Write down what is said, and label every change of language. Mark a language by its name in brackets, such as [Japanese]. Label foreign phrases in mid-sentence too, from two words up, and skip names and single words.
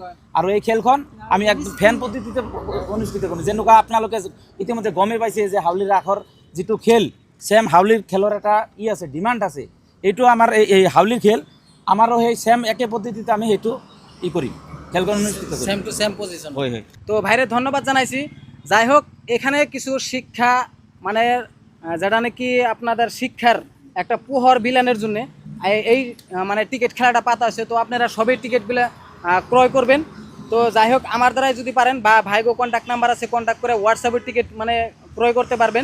[Assamese] আৰু এই খেলখন আমি একদম ফেন পদ্ধতিতে অনুষ্ঠিত কৰিম। যেনেকুৱা আপোনালোকে ইতিমধ্যে গমেই পাইছে যে হাউলিৰ ৰাসৰ যিটো খেল, ছেম হাউলিৰ খেলৰ এটা আছে, ডিমাণ্ড আছে। এইটো আমাৰ এই হাউলিৰ খেল আমাৰো সেই ছেম একে পদ্ধতিতে আমি সেইটো কৰিম, খেলখন অনুষ্ঠিত কৰিম। [English] same to same position. [Assamese] হয় হয়। তো ভাইরে ধন্যবাদ জানাইছি। [Bangla] যাই হোক, এখানে কিছু শিক্ষা মানে যেটা নাকি আপনাদের শিক্ষার একটা পোহর বিলানের জন্য এই মানে টিকিট খেলাটা পাতা আছে। তো আপনারা সবই টিকিটগুলো ক্রয় করবেন। তো যাই হোক, আমার দ্বারাই যদি পারেন বা ভাইগো [English] contact number [Bangla] আছে, কন্ট্যাক্ট করে হোয়াটসঅ্যাপের টিকিট মানে ক্রয় করতে পারবেন।